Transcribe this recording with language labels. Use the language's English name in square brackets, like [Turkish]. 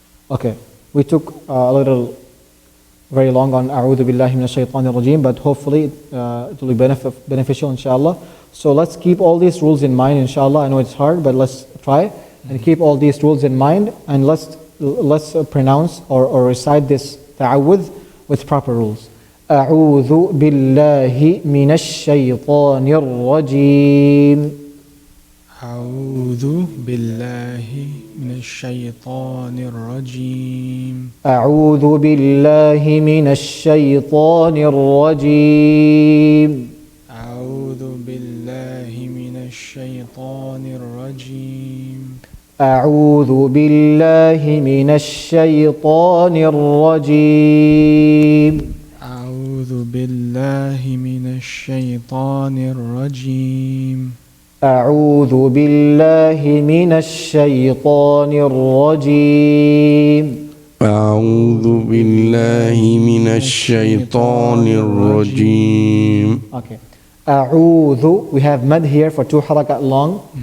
[English] Okay, we took a little, very long on [Arabic] أعوذ بالله من الشيطان الرجيم, [English] but hopefully it will be beneficial, inshallah. So let's keep all these rules in mind, inshallah. I know it's hard, but let's try and keep all these rules in mind, and let's pronounce or recite this ta'awudh with proper rules. [Arabic] أعوذ بالله من الشيطان الرجيم. أعوذ بالله من الشيطان الرجيم. أعوذ بالله من الشيطان الرجيم. أعوذ بالله من الشيطان الرجيم. أعوذ بالله من الشيطان الرجيم. أعوذ بالله من الشيطان الرجيم. أعوذ بالله من الشيطان الرجيم. أعوذ بالله من الشيطان الرجيم. [English] Okay. أعوذ, we have mad here for 2 harakat long.